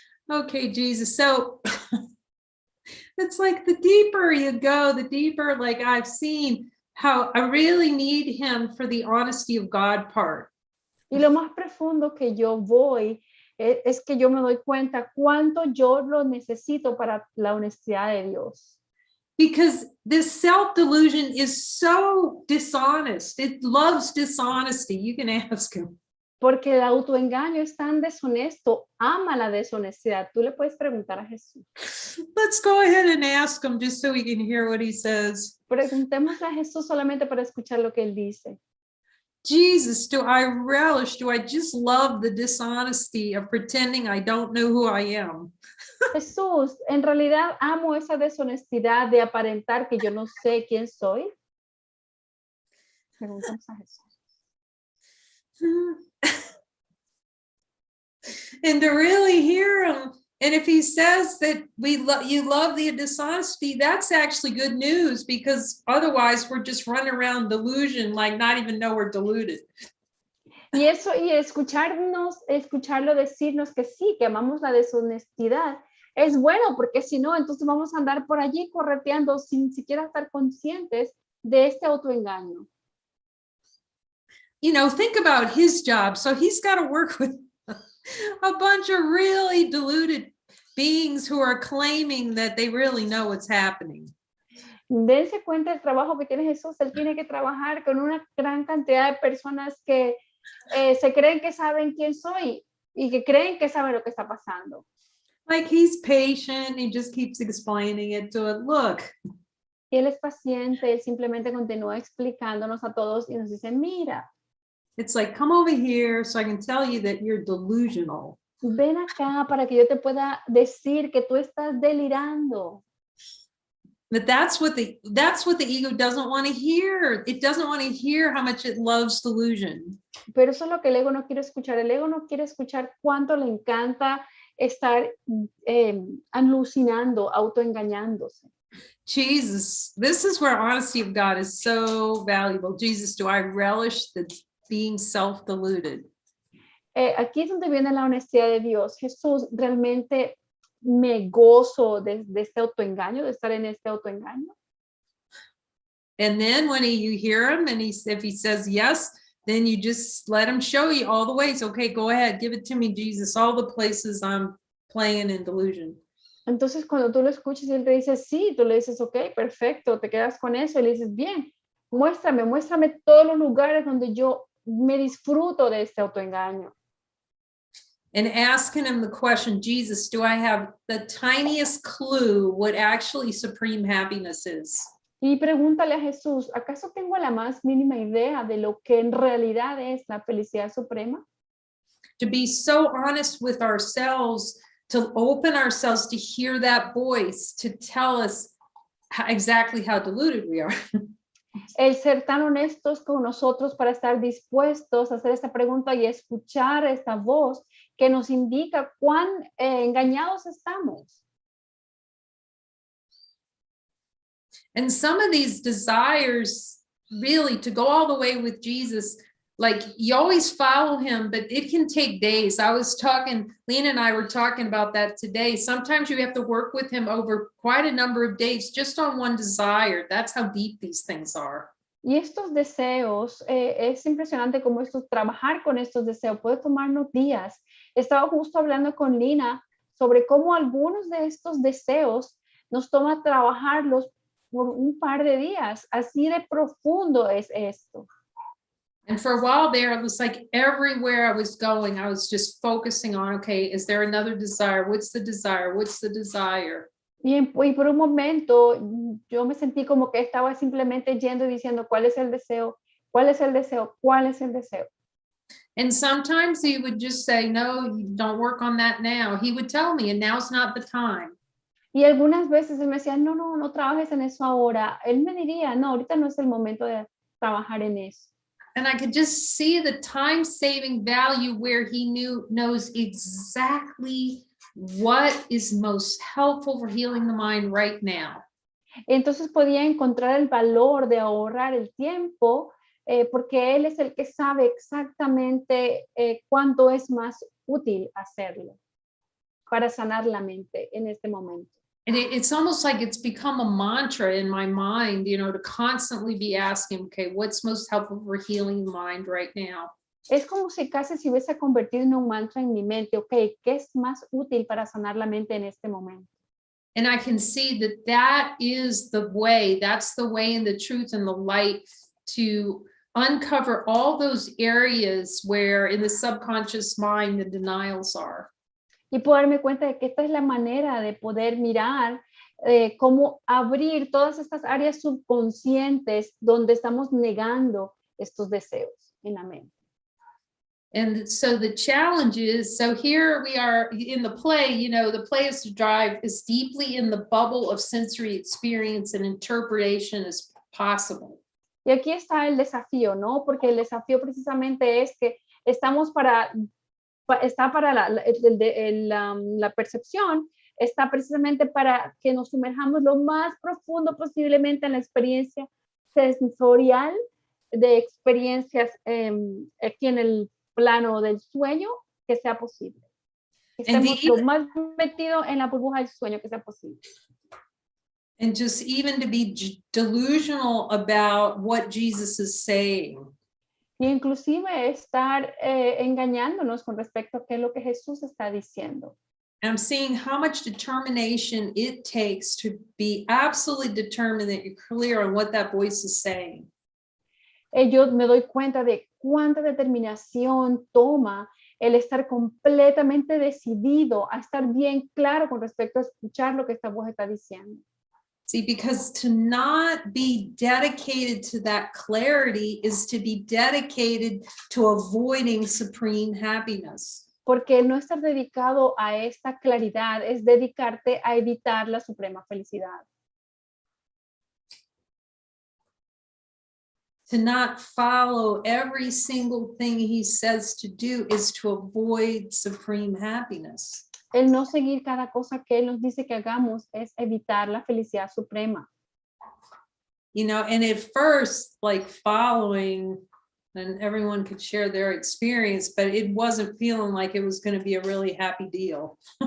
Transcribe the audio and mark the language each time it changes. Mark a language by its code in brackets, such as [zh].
[en] Okay, Jesus. So it's like the deeper you go, the deeper, like I've seen how I really need him for the honesty of God part. [es] Y lo más profundo que yo voy es que yo me doy cuenta cuánto yo lo necesito para la honestidad de Dios. [en] Because this self-delusion is so dishonest. It loves dishonesty. You can ask him. [es] Porque el autoengaño es tan deshonesto, ama la deshonestidad. Tú le puedes preguntar a Jesús. [en] Let's go ahead and ask him just so we can hear what he says. [es] Preguntémosle a Jesús solamente para escuchar lo que él dice. [en] Jesus, do I just love the dishonesty of pretending I don't know who I am? [es] Jesús, en realidad amo esa deshonestidad de aparentar que yo no sé quién soy. Preguntamos a Jesús. [en] And to really hear him. And if he says that you love the dishonesty, that's actually good news, because otherwise we're just running around delusion, like not even know we're deluded. [es] Y eso, y escucharlo decirnos que sí, que amamos la deshonestidad, es bueno, porque si no, entonces vamos a andar por allí correteando sin siquiera estar conscientes de este autoengaño. [en] You know, think about his job. So he's got to work with a bunch of really deluded beings who are claiming that they really know what's happening. [es] Dense cuenta del trabajo que tiene Jesús. Él tiene que trabajar con una gran cantidad de personas que se creen que saben quién soy y que creen que saben lo que está pasando. [en] Like, he's patient. He just keeps explaining it to it. Look. [es] Y él es paciente. Él simplemente continúa explicándonos a todos y nos dice, mira. [en] It's like, come over here so I can tell you that you're delusional. [es] Ven acá para que yo te pueda decir que tú estás delirando. [en] But that's what the ego doesn't want to hear. It doesn't want to hear how much it loves delusion. [es] Pero eso es lo que el ego no quiere escuchar. El ego no quiere escuchar cuánto le encanta estar alucinando, autoengañándose. [en] Jesus, this is where honesty of God is so valuable. Jesus, do I relish the being self-deluded? [es] Aquí es donde viene la honestidad de Dios. Jesús, realmente me gozo de este autoengaño, de estar en este autoengaño. [en] And then when you hear him and if he says yes, then you just let him show you all the ways. Okay, go ahead, give it to me, Jesus, all the places I'm playing in delusion. [es] Entonces, cuando tú lo escuchas y él te dice sí, tú le dices, ok, perfecto, te quedas con eso y le dices, bien, muéstrame todos los lugares donde yo me disfruto de este autoengaño. [en] And asking him the question, Jesus, do I have the tiniest clue what actually supreme happiness is? [es] Y pregúntale a Jesús, ¿acaso tengo la más mínima idea de lo que en realidad es la felicidad suprema? [en] To be so honest with ourselves, to open ourselves to hear that voice, to tell us exactly how deluded we are. [es] El ser tan honestos con nosotros para estar dispuestos a hacer esta pregunta y escuchar esta voz que nos indica cuán engañados estamos. [en] And some of these desires, really, to go all the way with Jesus, like, you always follow him, but it can take days. Lena and I were talking about that today. Sometimes you have to work with him over quite a number of days just on one desire. That's how deep these things are. [es] Y estos deseos, es impresionante cómo trabajar con estos deseos puede tomarnos días. Estaba justo hablando con Lina sobre cómo algunos de estos deseos nos toma trabajarlos por un par de días. Así de profundo es esto. [en] And for a while there, it was like everywhere I was going, I was just focusing on, okay, is there another desire? What's the desire? What's the desire? [es] Y por un momento yo me sentí como que estaba simplemente yendo y diciendo, ¿cuál es el deseo? ¿Cuál es el deseo? ¿Cuál es el deseo? [en] And sometimes he would just say, no, you don't work on that now. He would tell me, and now's not the time. [es] Y algunas veces él me decía, no trabajes en eso ahora. Él me diría, no, ahorita no es el momento de trabajar en eso. [en] And I could just see the time-saving value where he knows exactly what is most helpful for healing the mind right now. [es] Entonces podía encontrar el valor de ahorrar el tiempo porque él es el que sabe exactamente cuánto es más útil hacerlo para sanar la mente en este momento. [en] And it's almost like it's become a mantra in my mind, to constantly be asking, okay, what's most helpful for healing the mind right now? [es] Es como si casi se hubiese convertido en un mantra en mi mente. Ok, ¿qué es más útil para sanar la mente en este momento? [en] And I can see that is the way, that's the way and the truth and the light to uncover all those areas where in the subconscious mind the denials are. [es] Y puedo darme cuenta de que esta es la manera de poder mirar cómo abrir todas estas áreas subconscientes donde estamos negando estos deseos en la mente. [en] And so the challenge is, so here we are in the play, you know, the play is to drive as deeply in the bubble of sensory experience and interpretation as possible. [es] Y aquí está el desafío, ¿no? Porque el desafío precisamente es que estamos está para la percepción, está precisamente para que nos sumerjamos lo más profundo posiblemente en la experiencia sensorial de experiencias aquí en el plano del sueño que sea posible. Que estemos lo más metido en la burbuja del sueño que sea posible. [en] And just even to be delusional about what Jesus is saying. [es] Y inclusive estar engañándonos con respecto a qué es lo que Jesús está diciendo. [en] I'm seeing how much determination it takes to be absolutely determined that you're clear on what that voice is saying. [es] Yo me doy cuenta de cuánta determinación toma el estar completamente decidido a estar bien claro con respecto a escuchar lo que esta voz está diciendo. [en] See, because to not be dedicated to that clarity is to be dedicated to avoiding supreme happiness. [es] Porque no estar dedicado a esta claridad es dedicarte a evitar la suprema felicidad. [en] To not follow every single thing he says to do is to avoid supreme happiness. [es] El no seguir cada cosa que él nos dice que hagamos es evitar la felicidad suprema. [en] You know, and at first, like following, and everyone could share their experience, but it wasn't feeling like it was going to be a really happy deal.